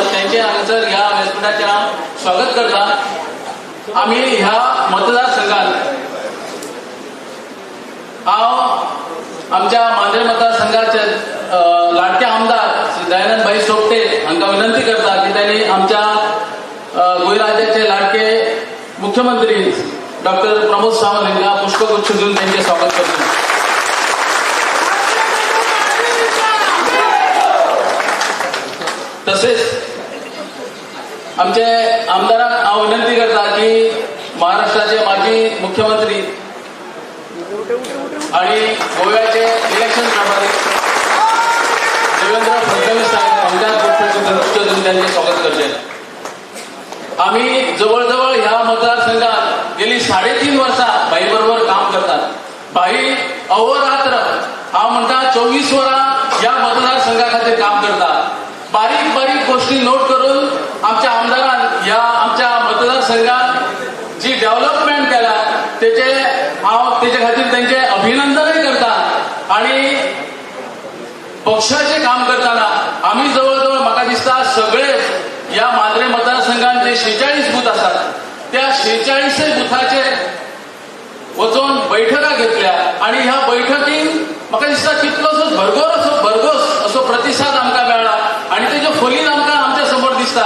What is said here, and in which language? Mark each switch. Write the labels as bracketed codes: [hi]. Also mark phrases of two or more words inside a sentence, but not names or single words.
[mr] त्यांचे हांगासर ह्या व्यासपीठाचे स्वागत करता. आम्ही ह्या मतदारसंघात हांव आमच्या मांजरे मतदारसंघाचे लाडके आमदार श्री दयानंदभाई सोपटे हांका विनंती करता की त्यांनी आमच्या गोंय राज्याचे लाडके मुख्यमंत्री डॉक्टर प्रमोद सावंत यांना पुष्पगुच्छ देऊन त्यांचे स्वागत करतो. तसेच आमचे आमदारांना हांव विनंती करता की महाराष्ट्राचे माजी मुख्यमंत्री आणि गोव्याचे इलेक्शन प्रभारी देवेंद्र फडणवीस साहेब आमच्या पुष्पगुच्छ देऊन त्यांचे स्वागत करते. आम्ही जवळजवळ ह्या मतदारसंघात गेली 3.5 वर्षा बाई बरोबर काम करतात. बाई अहोरात्र हा म्हणता 24 वरां या मतदारसंघा खातीर काम करतात. बारीक बारीक गोष्टी नोट करून आमच्या आमदारान या आमच्या मतदारसंघात जी डेव्हलपमेंट केला त्याचे हांव त्याच्या खातीर त्यांचे अभिनंदनही करता. आणि पक्षाचे काम करताना आम्ही जवळजवळ [kok] म्हाका दिसता [mr] सगळे या मांजरे मतदारसंघात जे 46 बूथ असतात त्या 46 बुथाचेर वचून बैठका घेतल्या आणि ह्या बैठकीत [kok] म्हाका दिसता कितलोसो भरघोस असो प्रतिसाद आमकां मेळ्ळा [mr] आणि [kok] तेजे फलीत आमकां आमच्या समोर दिसता.